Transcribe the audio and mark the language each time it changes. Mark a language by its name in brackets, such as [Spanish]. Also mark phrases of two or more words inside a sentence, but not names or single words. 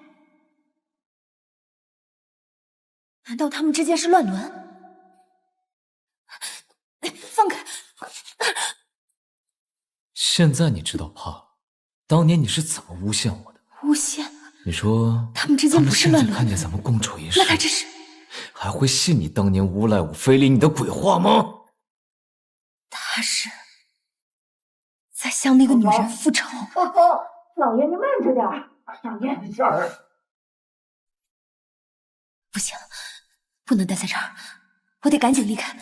[Chinese] 难道他們之間是亂倫？放開！現在你知道怕，當年你是怎麼誣陷我的？誣陷？你說他們之間不是亂倫？他們現在看見咱們共處一室，那他這是？還會信你當年誣賴我非禮你的鬼話嗎？他是在向那個女人復仇。老爺，你慢着點。老爺，沒事兒。不行，不能待在這兒，我得趕緊離開。